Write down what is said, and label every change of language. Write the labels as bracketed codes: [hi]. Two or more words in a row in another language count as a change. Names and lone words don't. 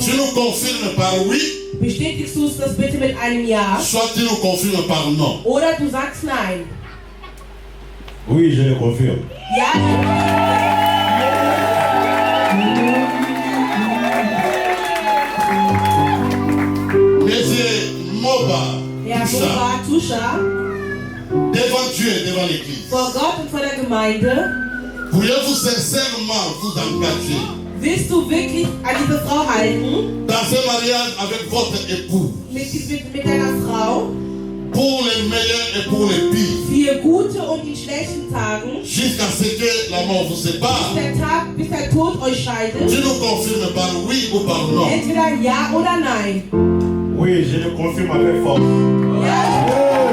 [fr] Tu nous confirmes par oui. [de] Bestätigst du das bitte mit einem Ja? [fr] Soit tu nous confirmes par non. [de] Oder du sagst Nein. [fr] Oui, je le confirme. [de] Ja. [fr] Monsieur Moba, [de] Herr Moba Tusha, [fr] devant Dieu et devant l'Église, [de] vor Gott und vor der Gemeinde, [fr] pourriez-vous sincèrement vous engager [de] willst du wirklich an diese Frau halten? [fr] dans ce mariage avec votre époux, [de] Mit deiner Frau? [fr] pour les meilleurs et pour les pires, [de] Für gute und die schlechten Tagen, [fr] jusqu'à ce que la mort vous sépare? [de] bis der Tod euch scheidet? [fr] Tu nous confirmes par oui ou par non? [de] Entweder Ja oder Nein. [fr] Oui, je le confirme avec force. [de] Ja.